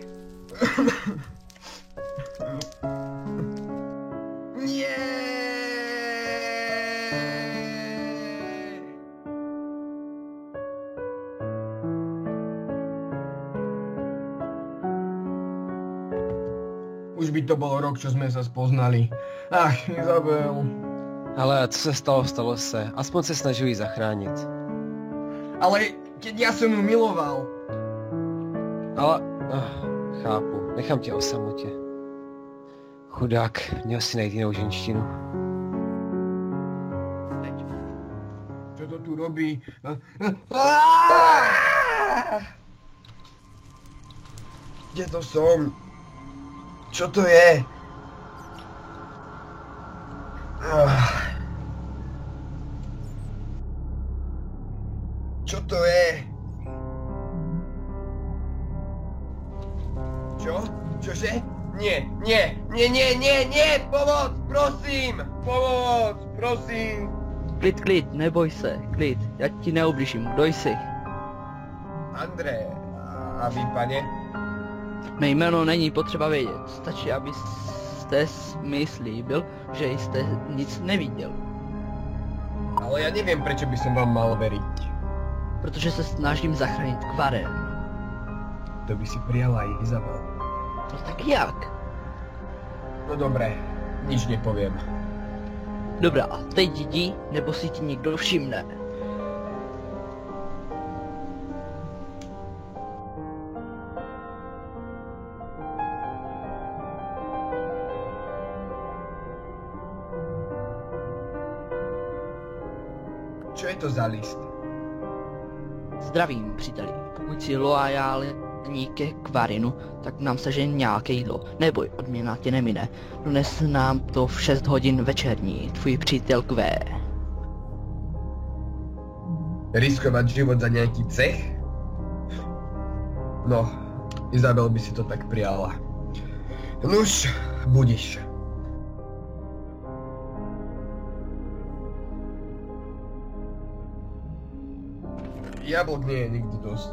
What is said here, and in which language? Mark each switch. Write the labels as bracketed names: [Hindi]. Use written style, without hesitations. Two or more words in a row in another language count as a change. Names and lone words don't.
[Slovak] Nie. Už by to bol rok, čo sme sa spoznali. Ach, Izabel. [Czech] Ale co se stalo, stalo se. Aspoň se snažil ji zachránit. [Slovak] Ale keď ja som ju miloval. [Czech] Ale... chápu. Nechám tě o samotě. Chudák, měl si najít jinou ženštinu. [Slovak] Čo to tu robí? Kde to som? Čo to je? Čo to je? Čo? Čože? Nie, nie, nie, nie, nie, nie! Pomoc, prosím! Pomoc, prosím! [Czech] Klid, neboj se, klid, já ti neubližím, kdo jsi? André, a vy, pane? Mé jméno není potřeba vědět, stačí, abyste mi slíbil, že jste nic neviděl. [Slovak] Ale ja neviem, prečo by som vám mal veriť. [Czech] Protože se snažím zachránit Kvarén. [Slovak] To by si prijala aj Izabel. [Czech] No tak jak? [Slovak] No dobré, nič nepoviem. [Czech] Dobrá, teď jdi, nebo si ti někdo všimne. [Slovak] Čo je to za list? [Czech] Zdravím, příteli. Pokud jsi loajální ke Kvarinu, tak nám sežeň nějaké jídlo. Neboj, odměna tě nemine. Dones nám to v 6 hodin večerní, tvůj přítel Kvé. [Slovak] Riskovať život za nejaký cech? No, Izabel by si to tak prijala. Nuž, budiš. Jablok nie je nikdy dosť.